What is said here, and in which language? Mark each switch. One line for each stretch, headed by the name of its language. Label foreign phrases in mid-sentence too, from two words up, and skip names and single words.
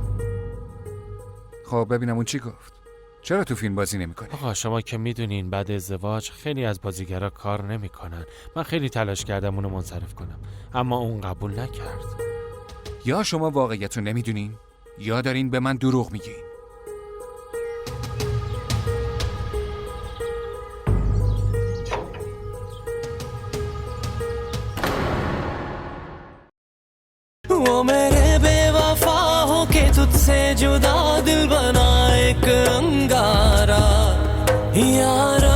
Persian: خب ببینم اون چی گفت. چرا تو فیلم بازی نمی‌کنی؟ آقا شما که میدونین بعد ازدواج خیلی از بازیگرا کار نمیکنن. من خیلی تلاش کردم اونو منصرف کنم اما اون قبول نکرد. یا شما واقعیتو نمیدونین یا دارین به من دروغ میگین.
Hindi: वो मेरे बेवफा हो के तुझसे जुदा दिल बना एक अंगारा यार